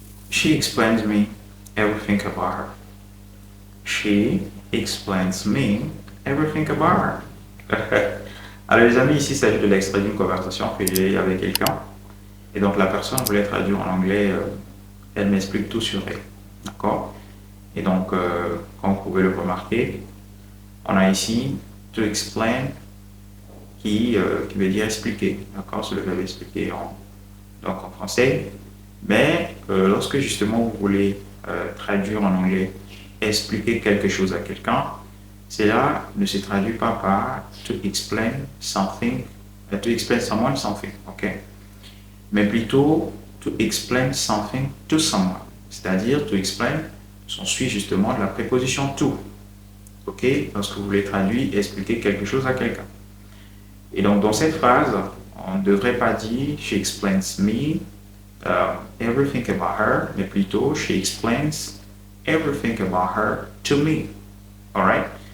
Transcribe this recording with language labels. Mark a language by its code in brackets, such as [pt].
[en] She explains me everything about her. She explains me everything about her. [fr] Alors les amis, ici il s'agit de l'extrait d'une conversation que j'ai eue avec quelqu'un. Et donc la personne voulait traduire en anglais, elle m'explique tout sur elle. D'accord? Et donc, comme vous pouvez le remarquer, on a ici [en] to explain [fr] qui veut dire expliquer. D'accord? C'est le verbe expliquer donc en français. Mais lorsque justement vous voulez traduire en anglais, expliquer quelque chose à quelqu'un, cela ne se traduit pas par [en] to explain something, to explain someone something, [fr] ok? Mais plutôt [en] to explain something to someone. [fr] C'est-à-dire [en] to explain, [fr] on suit justement de la préposition to, ok? Lorsque vous voulez traduire et expliquer quelque chose à quelqu'un. Et donc dans cette phrase, on ne devrait pas dire [en] she explains me everything about her, [fr] mais plutôt [en] she explains everything about her to me. [fr] Alright?